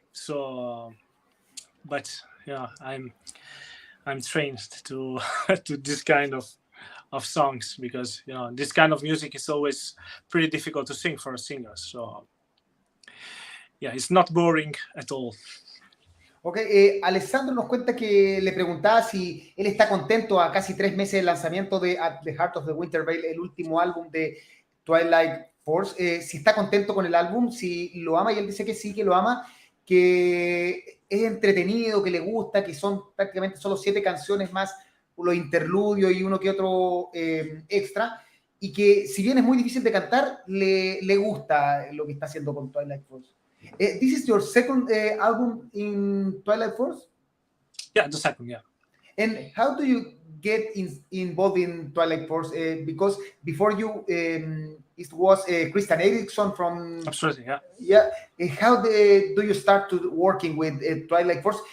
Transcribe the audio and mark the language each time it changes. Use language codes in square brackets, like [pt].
[en] So but yeah, I'm trained to to this kind of songs, because this kind of music is always pretty difficult to sing for a singer. So yeah, it's not boring at all. [es] Ok, Alessandro nos cuenta que le preguntaba si él está contento a casi 3 meses del lanzamiento de At the Heart of the Winter Veil, el último álbum de Twilight Force, si está contento con el álbum, si lo ama, y él dice que sí, que lo ama, que es entretenido, que le gusta, que son prácticamente solo 7 canciones más los interludios y uno que otro extra, y que si bien es muy difícil de cantar, le gusta lo que está haciendo con Twilight Force. [en] This is your second album in Twilight Force? Yeah, the second, yeah. And how do you get involved in Twilight Force? Because before you, it was Christian Eriksson from... Absolutely, yeah. Yeah. How do you start to working with Twilight Force?